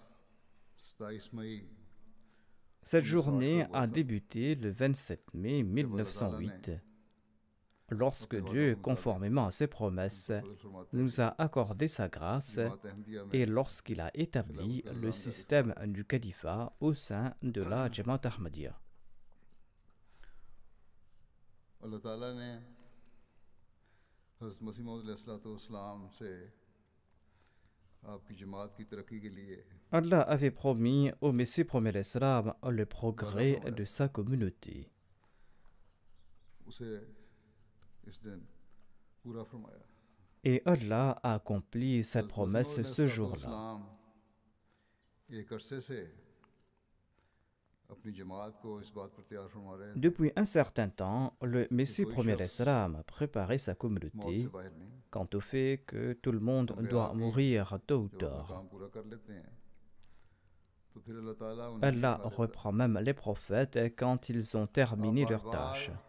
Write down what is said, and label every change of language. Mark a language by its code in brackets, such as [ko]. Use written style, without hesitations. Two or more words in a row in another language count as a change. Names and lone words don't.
[fr] Cette journée a débuté le 27 mai 1908, lorsque Dieu, conformément à ses promesses, nous a accordé sa grâce et lorsqu'il a établi le système du califat au sein de la Jamaat Ahmadiyya. [ur] اللہ تعالیٰ نے حضرت مسیح موعود علیہ السلام سے آپ کی جماعت کی ترقی کے لیے [fr] Allah avait promis au Messie premier l'Islam le progrès de sa communauté. [ur] اسے اس دن پورا فرمایا. [fr] Et Allah a accompli cette promesse ce jour-là. [ur] ایک عرصے سے اپنی جماعت کو اس بات پر تیار فرما رہے تھے. [fr] Depuis un certain temps, le Messie premier l'Islam a préparé sa communauté quant au fait que tout le monde doit mourir tôt ou tard. Allah reprend même les prophètes quand ils ont terminé leur tâche.